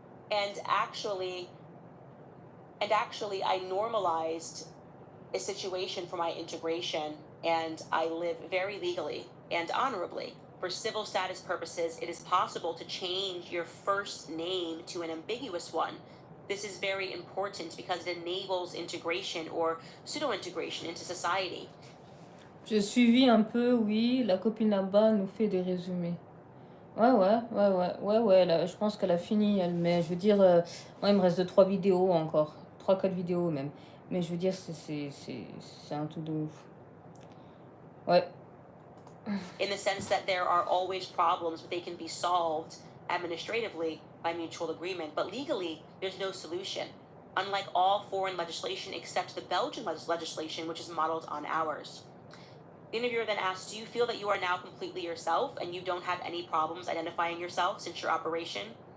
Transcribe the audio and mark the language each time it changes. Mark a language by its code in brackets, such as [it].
[en] And actually, I normalized a situation for my integration, and I live very legally and honorably. For civil status purposes, it is possible to change your first name to an ambiguous one. This is very important because it enables integration or pseudo-integration into society. [fr] J'ai suivi un peu, oui, la copine là-bas nous fait des résumés. Ouais, là, je pense qu'elle a fini, elle, mais je veux dire, il me reste 3 vidéos encore, 3-4 vidéos même. Mais je veux dire, c'est un truc de ouf. Ouais. [en] In the sense that there are always problems, but they can be solved administratively by mutual agreement. But legally, there's no solution. Unlike all foreign legislation except the Belgian legislation, which is modeled on ours. The interviewer then asks, do you feel that you are now completely yourself and you don't have any problems identifying yourself since your operation?